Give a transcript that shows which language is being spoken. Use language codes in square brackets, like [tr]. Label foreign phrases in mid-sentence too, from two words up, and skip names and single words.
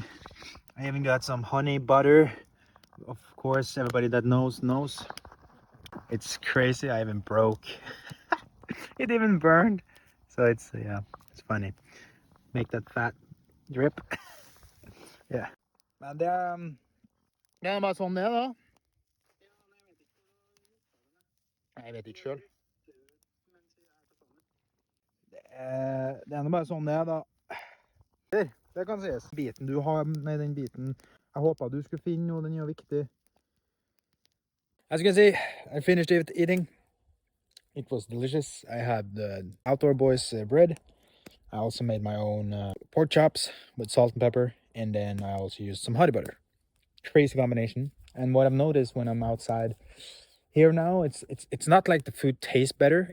[en] I even got some honey butter. Of course, everybody that knows. It's crazy. I even broke. It even burned. So it's, yeah, it's funny. Make that fat drip. Yeah. [no] Men det er bare sånn det er da. Jeg vet ikke selv. Det er bare sånn det er da. Det kan sies. Biten du har med den biten. Jeg håper du skulle finne noe, den er viktig. [en] As you can see, I finished eating. It was delicious. I had the Outdoor Boys bread. I also made my own pork chops with salt and pepper. And then I also used some honey butter. Crazy combination. And what I've noticed when I'm outside here now, it's not like the food tastes better.